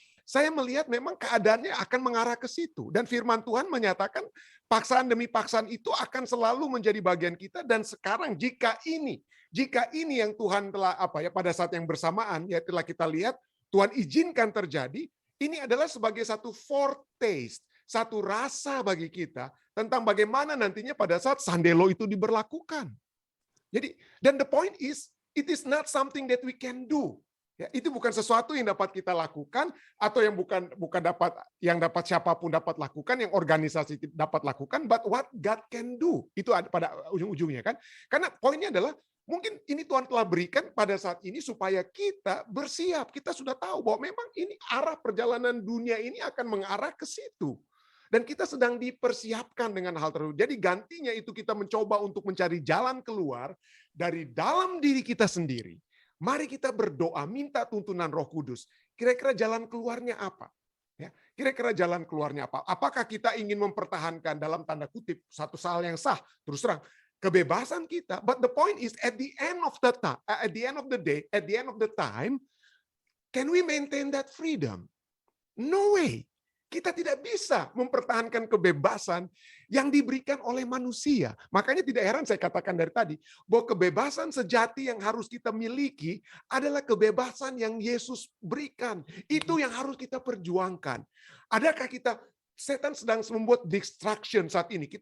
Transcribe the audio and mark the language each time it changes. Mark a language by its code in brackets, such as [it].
[id] Saya melihat memang keadaannya akan mengarah ke situ dan firman Tuhan menyatakan paksaan demi paksaan itu akan selalu menjadi bagian kita dan sekarang jika ini yang Tuhan telah pada saat yang bersamaan ya telah kita lihat Tuhan izinkan terjadi, ini adalah sebagai satu foretaste, satu rasa bagi kita tentang bagaimana nantinya pada saat sandelo itu diberlakukan. Jadi dan [en] the point is it is not something that we can do. [id] Ya, itu bukan sesuatu yang dapat kita lakukan atau yang bukan dapat siapapun dapat lakukan, yang organisasi dapat lakukan, [en] but what God can do. [id] Itu ada pada ujung-ujungnya kan. Karena poinnya adalah mungkin ini Tuhan telah berikan pada saat ini supaya kita bersiap. Kita sudah tahu bahwa memang ini arah perjalanan dunia ini akan mengarah ke situ. Dan kita sedang dipersiapkan dengan hal tersebut. Jadi gantinya itu kita mencoba untuk mencari jalan keluar dari dalam diri kita sendiri. Mari kita berdoa, minta tuntunan Roh Kudus. Kira-kira jalan keluarnya apa? Ya, kira-kira jalan keluarnya apa? Apakah kita ingin mempertahankan dalam tanda kutip satu hal yang sah? Terus terang, kebebasan kita. [en] But the point is, at the end of the day, at the end of the time, can we maintain that freedom? No way. [id] Kita tidak bisa mempertahankan kebebasan yang diberikan oleh manusia. Makanya tidak heran saya katakan dari tadi, bahwa kebebasan sejati yang harus kita miliki adalah kebebasan yang Yesus berikan. Itu yang harus kita perjuangkan. Adakah setan sedang membuat distraction saat ini.